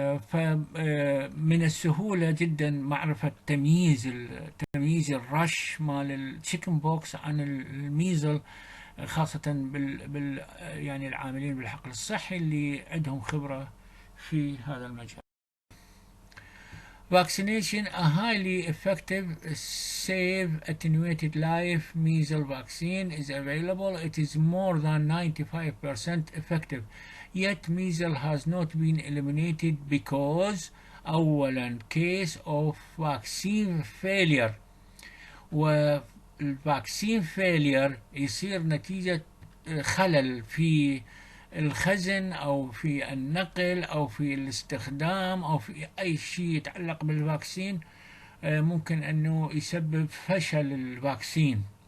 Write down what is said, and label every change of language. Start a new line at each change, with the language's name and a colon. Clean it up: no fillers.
Arabic: فمن السهولة جدا معرفة تمييز الرش مال التشيكن بوكس عن الميزل، خاصة يعني العاملين بالحقل الصحي اللي عندهم خبرة في هذا المجال.
English: Vaccination, a highly effective, safe, attenuated live measles vaccine is available. It is more than 95% effective. Yet measles has not been eliminated because
Arabic: أولا
English: case of vaccine failure.
Arabic: والvaccine failure يصير نتيجة خلل في الخزن أو في النقل أو في الاستخدام أو في أي شيء يتعلق بالفاكسين ممكن أنه يسبب فشل الفاكسين